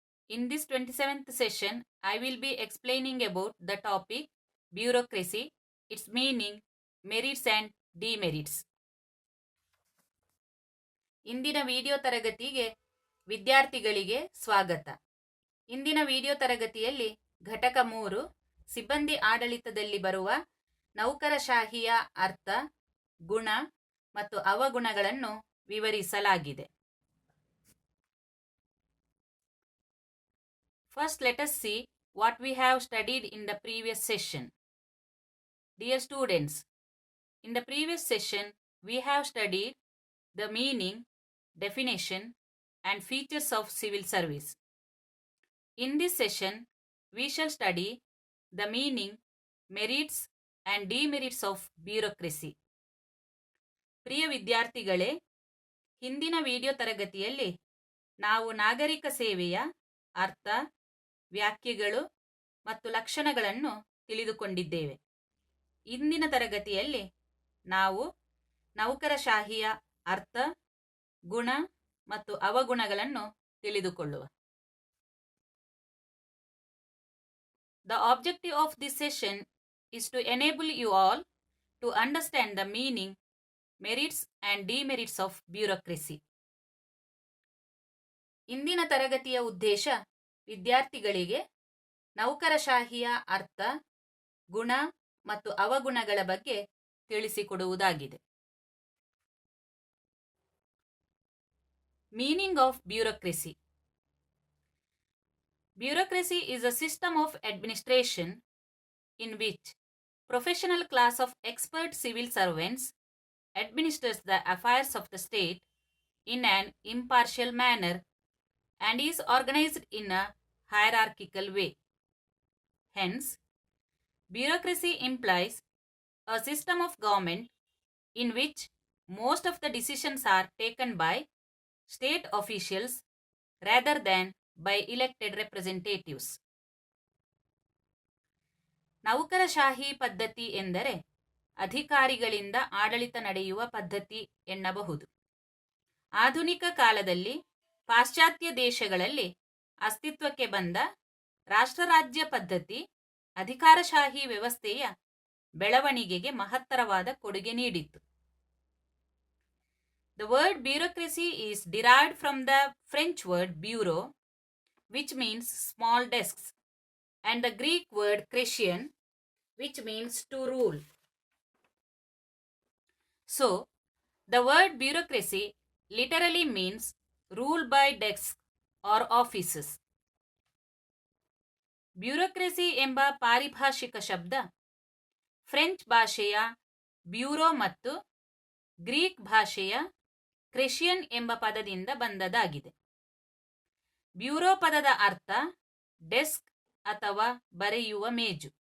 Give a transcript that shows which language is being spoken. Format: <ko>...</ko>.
<en>In this 27th session, I will be explaining about the topic bureaucracy, its meaning, merits and demerits.</en> <kn>ಇಂದಿನ video ತರಗತಿಗೆ ವಿದ್ಯಾರ್ಥಿಗಳಿಗೆ ಸ್ವಾಗತ. ಇಂದಿನ video ತರಗತಿಯಲ್ಲಿ ಘಟಕ 3 ಸಿಬ್ಬಂದಿ ಆಡಳಿತದಲ್ಲಿ ಬರುವ ನೌಕರಶಾಹಿಯ ಅರ್ಥ, ಗುಣ ಮತ್ತು ಅವಗುಣಗಳನ್ನು ವಿವರಿಸಲಾಗಿದೆ.</kn> <en>First, let us see what we have studied in the previous session. Dear students, in the previous session, we have studied the meaning, definition, and features of civil service. In this session, we shall study the meaning, merits, and demerits of bureaucracy.</en> <kn>ಪ್ರಿಯ ವಿದ್ಯಾರ್ಥಿಗಳೇ, ಹಿಂದಿನ video ತರಗತಿಯಲ್ಲಿ ನಾವು ನಾಗರಿಕ ಸೇವೆಯ ಅರ್ಥ, ವ್ಯಾಖ್ಯೆಗಳು ಮತ್ತು ಲಕ್ಷಣಗಳನ್ನು ತಿಳಿದುಕೊಂಡಿದ್ದೇವೆ. ಇಂದಿನ ತರಗತಿಯಲ್ಲಿ ನಾವು ನೌಕರಶಾಹಿಯ ಅರ್ಥ, ಗುಣ ಮತ್ತು ಅವಗುಣಗಳನ್ನು ತಿಳಿದುಕೊಳ್ಳುವ.</kn> <en>The objective of this session is to enable you all to understand the meaning, merits and demerits of bureaucracy.</en> <kn>ಇಂದಿನ ತರಗತಿಯ ಉದ್ದೇಶ ವಿದ್ಯಾರ್ಥಿಗಳಿಗೆ ನೌಕರಶಾಹಿಯ ಅರ್ಥ, ಗುಣ ಮತ್ತು ಅವಗುಣಗಳ ಬಗ್ಗೆ ತಿಳಿಸಿಕೊಡುವುದಾಗಿದೆ.</kn> <en>Meaning of bureaucracy. Bureaucracy is a system of administration in which professional class of expert civil servants administers the affairs of the state in an impartial manner and is organized in a hierarchical way. Hence, bureaucracy implies a system of government in which most of the decisions are taken by state officials rather than by elected representatives.</en> <kn>ನೌಕರಶಾಹಿ ಪದ್ಧತಿ ಎಂದರೆ ಅಧಿಕಾರಿಗಳಿಂದ ಆಡಳಿತ ನಡೆಯುವ ಪದ್ಧತಿ ಎನ್ನಬಹುದು. ಆಧುನಿಕ ಕಾಲದಲ್ಲಿ ಪಾಶ್ಚಾತ್ಯ ದೇಶಗಳಲ್ಲಿ ಅಸ್ತಿತ್ವಕ್ಕೆ ಬಂದ ರಾಷ್ಟ್ರರಾಜ್ಯ ಪದ್ಧತಿ ಅಧಿಕಾರಶಾಹಿ ವ್ಯವಸ್ಥೆಯ ಬೆಳವಣಿಗೆಗೆ ಮಹತ್ತರವಾದ ಕೊಡುಗೆ ನೀಡಿತು.</kn> <en>The word bureaucracy is derived from the French word bureau, which means small desks, and the Greek word kresian, which means to rule. So, the word bureaucracy literally means rule by desks or offices.</en> <kn>Bureaucracy ಎಂಬ ಪಾರಿಭಾಷಿಕ ಶಬ್ದ French ಭಾಷೆಯ bureau ಮತ್ತು Greek ಭಾಷೆಯ ಕ್ರೆಷಿಯನ್ ಎಂಬ ಪದದಿಂದ ಬಂದದಾಗಿದೆ. Bureau ಪದದ ಅರ್ಥ desk ಅಥವಾ ಬರೆಯುವ ಮೇಜು.</kn>